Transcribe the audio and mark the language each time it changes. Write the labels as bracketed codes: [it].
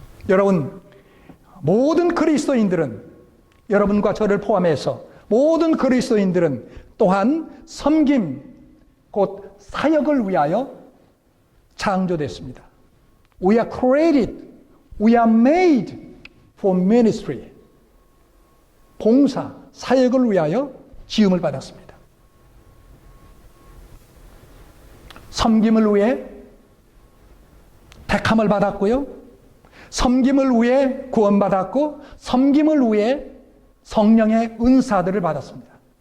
[ko] 여러분, 모든 그리스도인들은 여러분과 저를 포함해서 모든 그리스도인들은 또한 섬김, 곧 사역을 위하여 창조됐습니다. [en] We are created, we are made for ministry. [ko] 봉사, 사역을 위하여 지음을 받았습니다. 섬김을 위해 택함을 받았고요. 섬김을 위해 구원받았고 섬김을 위해 성령의 은사들을 받았습니다.